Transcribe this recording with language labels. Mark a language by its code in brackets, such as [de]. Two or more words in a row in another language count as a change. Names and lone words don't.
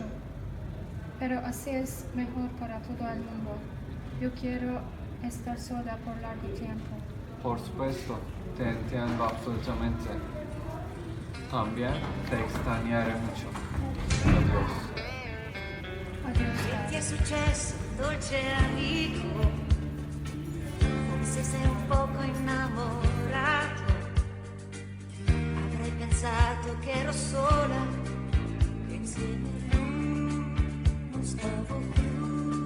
[es] Pero así es mejor para todo el mundo. Yo quiero estar sola por largo tiempo. Por supuesto, te entiendo absolutamente. También te extrañaré mucho. Adiós. Adiós, [it] Che ti Gael. è successo, dolce amico? Forse sei un poco innamorato. Avrei pensato che ero sola, che insieme non stavo più.